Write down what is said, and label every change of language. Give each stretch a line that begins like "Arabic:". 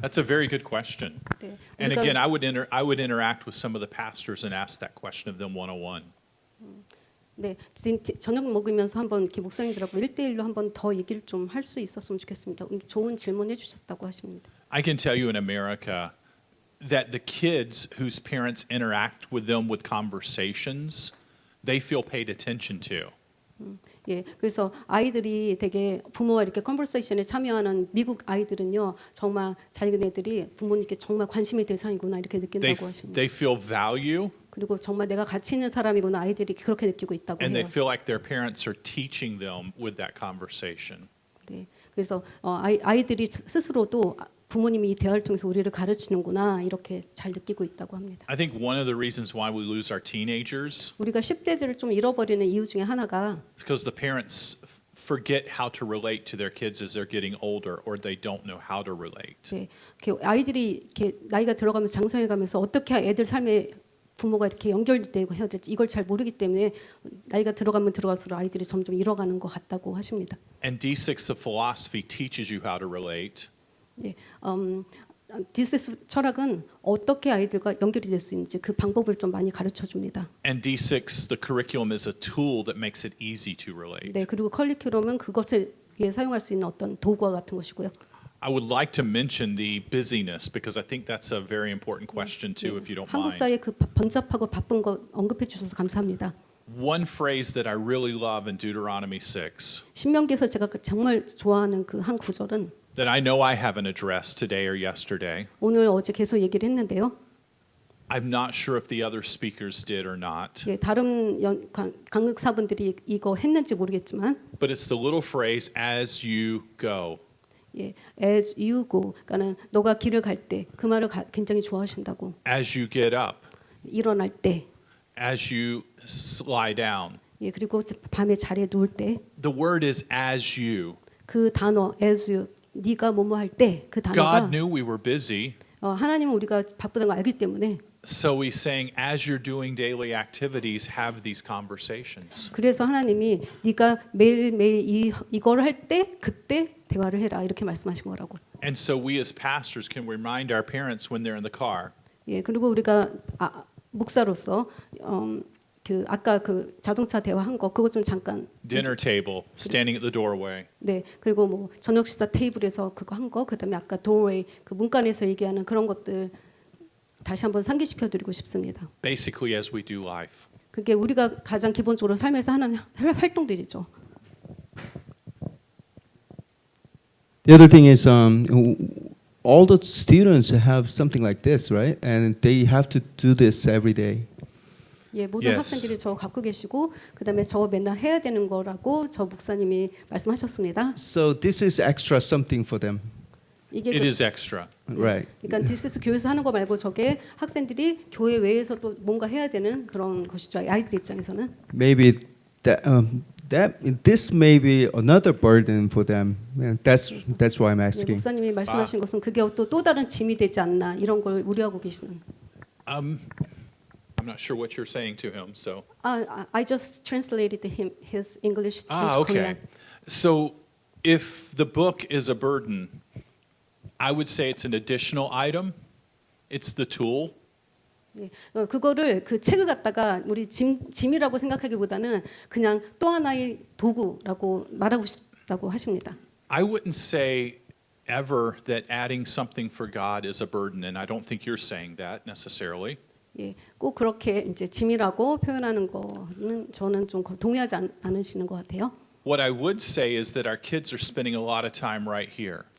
English: That's a very good question.
Korean: 네,
English: And
Korean: 우리가-
English: again, I would interact with some of the pastors and ask that question of them one-on-one.
Korean: 네, 저녁 먹으면서 한번 이렇게 목사님들하고 1대1로 한번 더 얘기를 좀 할 수 있었으면 좋겠습니다. 좋은 질문해 주셨다고 하십니다.
English: I can tell you in America that the kids whose parents interact with them with conversations, they feel paid attention to.
Korean: 예, 그래서 아이들이 되게 부모와 이렇게 컨버세이션에 참여하는 미국 아이들은요, 정말 자기네들이 부모님께 정말 관심의 대상이구나 이렇게 느낀다고 하십니다.
English: They feel value.
Korean: 그리고 정말 내가 가치 있는 사람이구나 아이들이 그렇게 느끼고 있다고
English: And they
Korean: 해요.
English: feel like their parents are teaching them with that conversation.
Korean: 네, 그래서 아이들이 스스로도 부모님이 이 대화를 통해서 우리를 가르치는구나 이렇게 잘 느끼고 있다고 합니다.
English: I think one of the reasons why we lose our teenagers
Korean: 우리가 10대들을 좀 잃어버리는 이유 중에 하나가
English: is because the parents forget how to relate to their kids as they're getting older, or they don't know how to relate.
Korean: 이렇게 아이들이 이렇게 나이가 들어가면서 장성해가면서 어떻게 애들 삶에 부모가 이렇게 연결되고 해야 될지 이걸 잘 모르기 때문에 나이가 들어가면 들어갈수록 아이들이 점점 잃어가는 것 같다고 하십니다.
English: And D6 of philosophy teaches you how to relate.
Korean: 예, 디스스 철학은 어떻게 아이들과 연결이 될 수 있는지 그 방법을 좀 많이 가르쳐 줍니다.
English: And D6, the curriculum is a tool that makes it easy to relate.
Korean: 네, 그리고 커리큘럼은 그것을 위해 사용할 수 있는 어떤 도구와 같은 것이고요.
English: I would like to mention the busyness because I think that's a very important question too, if you don't
Korean: 한국
English: mind.
Korean: 사회 그 번잡하고 바쁜 거 언급해 주셔서 감사합니다.
English: One phrase that I really love in Deuteronomy 6
Korean: 신명기에서 제가 정말 좋아하는 그 한 구절은
English: that I know I haven't addressed today or yesterday.
Korean: 오늘 어제 계속 얘기를 했는데요.
English: I'm not sure if the other speakers did or not.
Korean: 예, 다른 강극사분들이 이거 했는지 모르겠지만,
English: But it's the little phrase as you go.
Korean: 예,
English: as you go,
Korean: 그러니까는 너가 길을 갈 때 그 말을 굉장히 좋아하신다고.
English: As you get up,
Korean: 일어날 때,
English: as you lie down.
Korean: 예, 그리고 밤에 자리에 누울 때,
English: The word is as you.
Korean: 그 단어
English: as you,
Korean: 네가 뭐뭐 할 때 그 단어가
English: God knew we were busy.
Korean: 하나님은 우리가 바쁘다는 걸 알기 때문에.
English: So he's saying, as you're doing daily activities, have these conversations.
Korean: 그래서 하나님이 네가 매일매일 이걸 할 때 그때 대화를 해라 이렇게 말씀하신 거라고.
English: And so we as pastors can remind our parents when they're in the car.
Korean: 예, 그리고 우리가 목사로서 그 아까 그 자동차 대화한 거 그거 좀 잠깐.
English: Dinner table, standing at the doorway.
Korean: 네, 그리고 뭐 저녁 식사 테이블에서 그거 한 거, 그다음에 아까 doorway 그 문간에서 얘기하는 그런 것들 다시 한번 상기시켜 드리고 싶습니다.
English: Basically, as we do life.
Korean: 그게 우리가 가장 기본적으로 삶에서 하는 활동들이죠.
English: The other thing is, all the students have something like this, right? And they have to do this every day.
Korean: 예, 모든
English: Yes.
Korean: 학생들이 저 갖고 계시고 그다음에 저 맨날 해야 되는 거라고 저 목사님이 말씀하셨습니다.
English: So this is extra something for them,
Korean: 이게
English: It is extra. right?
Korean: 그러니까 디스스 교회에서 하는 거 말고 저게 학생들이 교회 외에서 또 뭔가 해야 되는 그런 것이죠. 아이들 입장에서는.
English: Maybe this may be another burden for them. And that's why I'm
Korean: 예,
English: asking.
Korean: 목사님이 말씀하신 것은 그게 또 다른 짐이 되지 않나 이런 걸 우려하고 계시는.
English: I'm not sure what you're saying to him, so. I just translated his English into Okay. Korean. So if the book is a burden, I would say it's an additional item. It's the tool.
Korean: 예, 그거를 그 책을 갖다가 우리 짐이라고 생각하기보다는 그냥 또 하나의 도구라고 말하고 싶다고 하십니다.
English: I wouldn't say ever that adding something for God is a burden, and I don't think you're saying that necessarily.
Korean: 예, 꼭 그렇게 이제 짐이라고 표현하는 거는 저는 좀 동의하지 않으시는 것 같아요.
English: What I would say is that our kids are spending a lot of time right here.